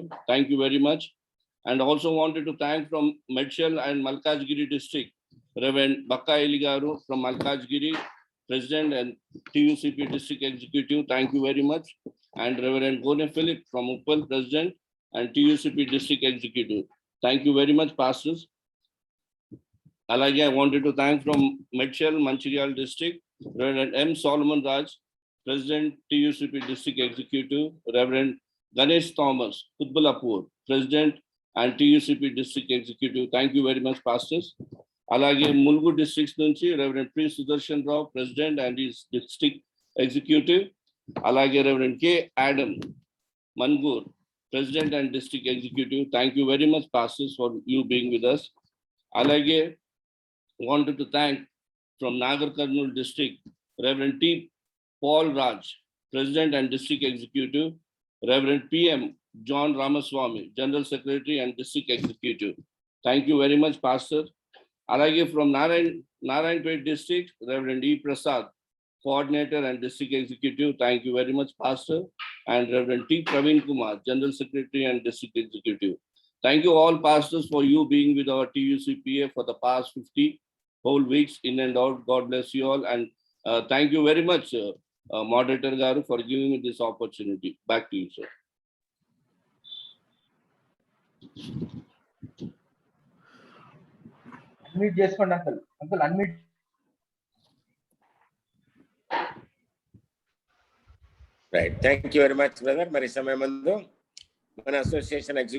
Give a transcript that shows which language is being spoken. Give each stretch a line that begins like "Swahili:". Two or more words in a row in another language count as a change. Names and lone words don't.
English: Thank you very much. And also wanted to thank from Medshel and Malkajgiri District, Reverend Bakka Eligaru from Malkajgiri, President and TUCP District Executive. Thank you very much. And Reverend Gone Philip from Uppal, President and TUCP District Executive. Thank you very much, pastors. Alage, I wanted to thank from Medshel, Mancherial District, Reverend M. Solomon Raj, President TUCP District Executive, Reverend Ganesh Thomas, Kutbalapur, President and TUCP District Executive. Thank you very much, pastors. Alage Mulgu District nunchi Reverend P. Sudarshan Rao, President and his District Executive. Alage Reverend K. Adam Mangur, President and District Executive. Thank you very much, pastors, for you being with us. Alage wanted to thank from Nagar Karnool District, Reverend T. Paul Raj, President and District Executive, Reverend P.M. John Ramaswamy, General Secretary and District Executive. Thank you very much, Pastor. Alage from Narayanpet District, Reverend E. Prasad, Coordinator and District Executive. Thank you very much, Pastor. And Reverend T. Praveen Kumar, General Secretary and District Executive. Thank you all, pastors, for you being with our TUCPA for the past 50 whole weeks in and out. God bless you all. And thank you very much, Moderator Garu, for giving me this opportunity. Back to you, sir.
Telugu: Unmute చేసుకోండి అంకుల్.
English: uncle unmute.
Telugu: రైట్.
English: thank you very much brother.
Telugu: మరి సమయం ముందు మన అసోసియేషన్